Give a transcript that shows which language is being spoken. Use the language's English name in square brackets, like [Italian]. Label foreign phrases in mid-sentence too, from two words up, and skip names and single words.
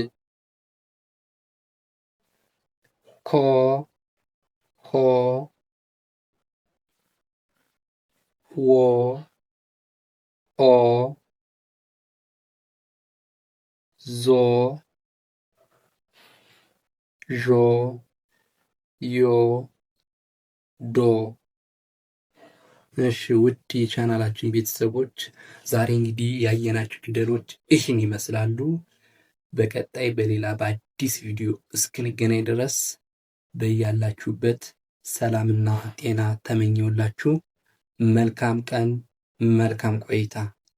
[Amharic] ኮ ሆ ዎ ኦ ዞ ዦ ዮ ዶ። እሺ ውድ የቻናላችን ቤተሰቦች ዛሬ እንግዲህ ያየናቸው ፊደሎች ይህን ይመስላሉ። በቀጣይ በሌላ በአዲስ ቪዲዮ እስክንገናኝ ድረስ በያላችሁበት ሰላምና ጤና ተመኘውላችሁ። መልካም ቀን፣ መልካም ቆይታ